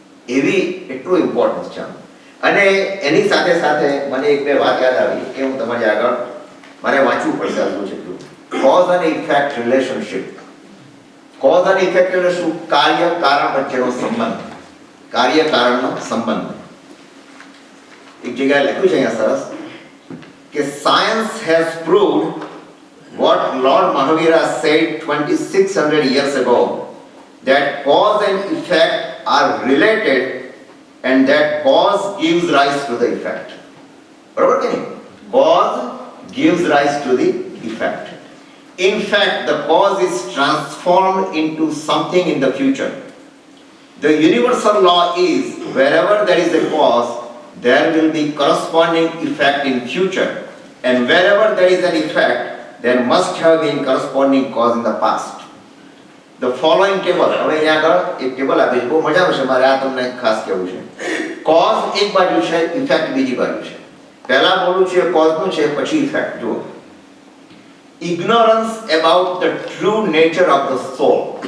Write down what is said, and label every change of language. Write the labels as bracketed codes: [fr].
[gu] એવી એટલું ઇમ્પોર્ટન્સ છે. અને એની સાથે સાથે મને એક બે વાત યાદ આવી કે હું તમારી આગળ મારે વાંચવું પડશે. આટલું છે કોઝ અને ઇફેક્ટ રિલેશનશિપ. કોઝ અને ઇફેક્ટ એટલે શું? કાર્ય કારણ વચ્ચેનો સંબંધ, કાર્ય કારણનો સંબંધ. એક જગ્યાએ લખ્યું છે અહીંયા સરસ કે [en] Science has proved what Lord Mahavira said 2600 years ago, that cause and effect are related and that cause gives rise to the effect. [gu] બરાબર કે નહીં? [en] Cause gives rise to the effect. In fact, the cause is transformed into something in the future. The universal law is wherever there is a cause, there will be corresponding effect in future. And wherever there is an effect, there must have been corresponding cause in the past. The following table, [gu] હવે અહીંયા આગળ એક table આપી છે, બહુ મજા આવશે, મારે આ તમને ખાસ કહેવું છે. Cause એક બાજુ છે, effect બીજી બાજુ છે. પહેલા બોલું છે cause નું છે, પછી effect. જુઓ, [en] ignorance about the true nature of the soul.